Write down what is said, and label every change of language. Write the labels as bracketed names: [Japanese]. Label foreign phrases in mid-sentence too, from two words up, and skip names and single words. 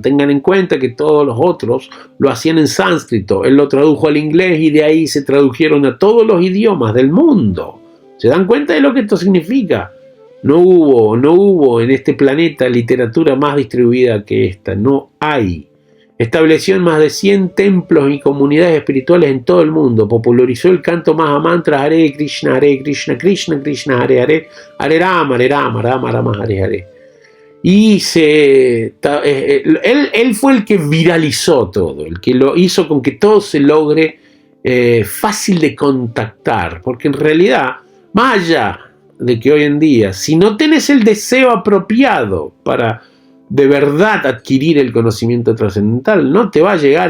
[Spanish] Tengan en cuenta que todos los otros lo hacían en sánscrito, él lo tradujo al inglés y de ahí se tradujeron a todos los idiomas del mundo. ¿Se dan cuenta de lo que esto significa? No hubo en este planeta literatura más distribuida que esta, no hay. Estableció en más de 100 templos y comunidades espirituales en todo el mundo. Popularizó el canto Mahamantra [Sanskrit] Hare Krishna, Krishna Krishna, Hare Rama, Rama Rama, Hare. [Spanish] Y él fue el que viralizó todo, el que lo hizo con que todo se logre fácil de contactar. Porque en realidad, más allá de que hoy en día, si no tenés el deseo apropiado para de verdad adquirir el conocimiento trascendental, no te va a llegar.